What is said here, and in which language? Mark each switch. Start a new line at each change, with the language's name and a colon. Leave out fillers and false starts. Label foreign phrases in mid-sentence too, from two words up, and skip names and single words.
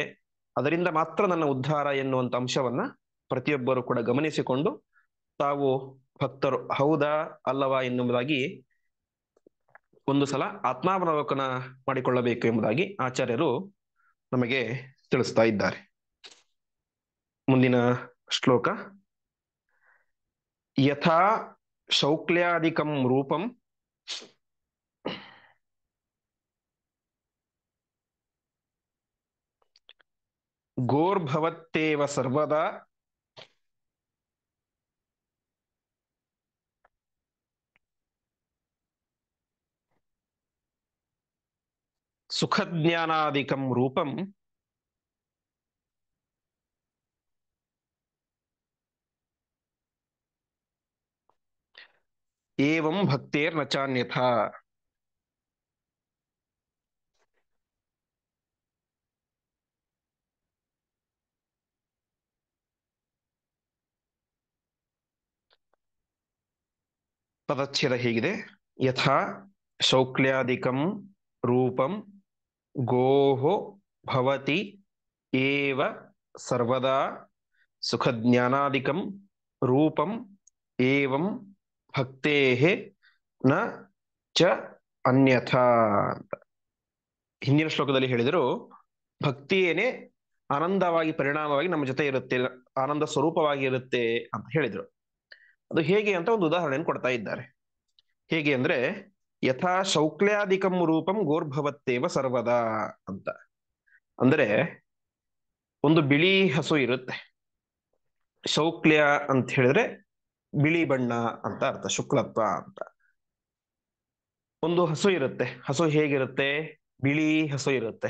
Kannada: ಅದರಿಂದ ಮಾತ್ರ ನನ್ನ ಉದ್ಧಾರ ಎನ್ನುವಂತ ಅಂಶವನ್ನ ಪ್ರತಿಯೊಬ್ಬರು ಕೂಡ ಗಮನಿಸಿಕೊಂಡು ತಾವು ಭಕ್ತರು ಹೌದಾ ಅಲ್ಲವಾ ಎನ್ನುವುದಾಗಿ ಒಂದು ಸಲ ಆತ್ಮಾವಲೋಕನ ಮಾಡಿಕೊಳ್ಳಬೇಕು ಎಂಬುದಾಗಿ ಆಚಾರ್ಯರು ನಮಗೆ ತಿಳಿಸ್ತಾ ಇದ್ದಾರೆ. ಮುಂದಿನ ಶ್ಲೋಕ.
Sanskrit: ಯಥಾ ಶೌಕ್ಲ್ಯಾದಿಕಂ ರೂಪಂ ಗೋರ್ಭವತ್ತೇವ ಸರ್ವದಾ ಸುಖಜ್ಞಾನಾದಿಕಂ ರೂಪಂ ಏವಂ ಭಕ್ತೇರ್ನ ಚಾನ್ಯಥಾ.
Kannada: ಪದಚ್ಛೇದ ಹೀಗಿದೆ.
Sanskrit: ಯಥಾ ಶೌಕ್ಲ್ಯಾದಿಕಂ ರೂಪಂ ಗೋಃ ಭವತಿ ಏವ ಸರ್ವದಾ ಸುಖಜ್ಞಾನಾದಿಕಂ ರೂಪಂ ಏವಂ ಭಕ್ತೇಃ ನ ಚ ಅನ್ಯಥಾ ಅಂತ.
Kannada: ಹಿಂದಿನ ಶ್ಲೋಕದಲ್ಲಿ ಹೇಳಿದರು ಭಕ್ತಿಯೇನೆ ಆನಂದವಾಗಿ ಪರಿಣಾಮವಾಗಿ ನಮ್ಮ ಜೊತೆ ಇರುತ್ತೆ, ಆನಂದ ಸ್ವರೂಪವಾಗಿ ಇರುತ್ತೆ ಅಂತ ಹೇಳಿದರು. ಅದು ಹೇಗೆ ಅಂತ ಒಂದು ಉದಾಹರಣೆಯನ್ನು ಕೊಡ್ತಾ ಇದ್ದಾರೆ. ಹೇಗೆ ಅಂದ್ರೆ
Sanskrit: ಯಥಾ ಶೌಕ್ಲ್ಯಾದಿಕಂ ರೂಪಂ ಗೋರ್ಭವತ್ತೇವ ಸರ್ವದಾ
Kannada: ಅಂತ. ಅಂದ್ರೆ ಒಂದು ಬಿಳಿ ಹಸು ಇರುತ್ತೆ. ಶೌಕ್ಲ್ಯ ಅಂತ ಹೇಳಿದ್ರೆ ಬಿಳಿ ಬಣ್ಣ ಅಂತ ಅರ್ಥ, ಶುಕ್ಲತ್ವ ಅಂತ. ಒಂದು ಹಸು ಇರುತ್ತೆ. ಹಸು ಹೇಗಿರುತ್ತೆ? ಬಿಳಿ ಹಸು ಇರುತ್ತೆ.